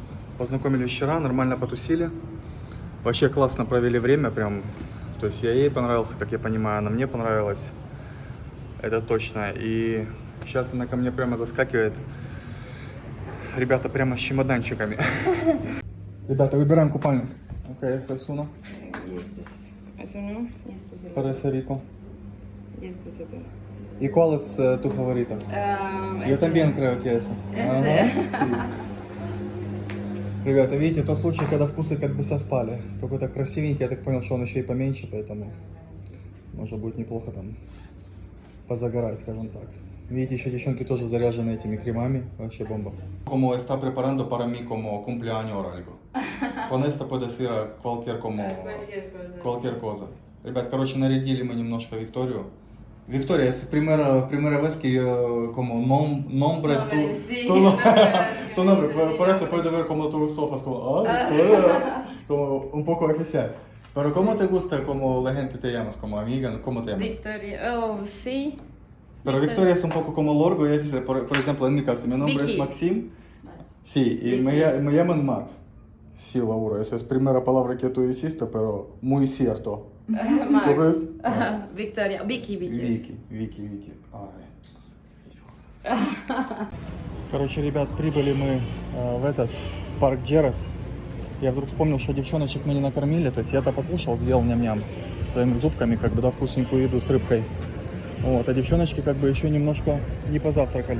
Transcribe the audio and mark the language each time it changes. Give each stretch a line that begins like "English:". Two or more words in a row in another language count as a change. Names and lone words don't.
Russian: Познакомились вчера, нормально потусили. Вообще классно провели время, прям. То есть я ей понравился, как я понимаю, она мне понравилась. Это точно. И сейчас она ко мне прямо заскакивает. Ребята прямо с чемоданчиками. Ребята, выбираем купальник. Окей, я свой суну.
Spanish: Eso no, y este es el Para ese rico. y este es otro. ¿Y cuál es tu favorito? Yo también creo que ese. Ага, sí.
Russian: Ребята, видите, тот случай, когда вкусы как бы совпали. Какой-то красивенький, я так понял, что он еще и поменьше, поэтому... Может будет неплохо там позагорать, скажем так. Видите, еще девчонки тоже заряжены этими кремами. Вообще бомба.
Spanish: Como está preparando para mí como cumpleaños o algo. Con esto puede ser cualquier cosa.
Russian: Ребят, короче, нарядили мы немножко Викторию.
Spanish: Victoria, es primera vez que yo como nombre tu nombre, por eso puedo ver como tus ojos, como, como un poco oficial. Pero ¿cómo te gusta como la gente te llamas, como amiga? ¿Cómo te llamas? Victoria, oh, sí. Pero Victoria es un poco como largo y oficial. Por ejemplo, en mi caso, mi nombre Vicky. es Maxim. Sí, y me llaman Max. Sí, Laura, esa es primera palabra que tú hiciste, pero muy cierto. ¿Cómo es? Victoria, Vicky.
Russian: Вики. Короче, ребят, прибыли мы в этот парк Джерас. Я вдруг вспомнил, что девчоночек мы не накормили. То есть я-то покушал, сделал ням-ням своими зубками, как бы, да, вкусненькую еду с рыбкой. Вот, а девчоночки как бы еще немножко не позавтракали.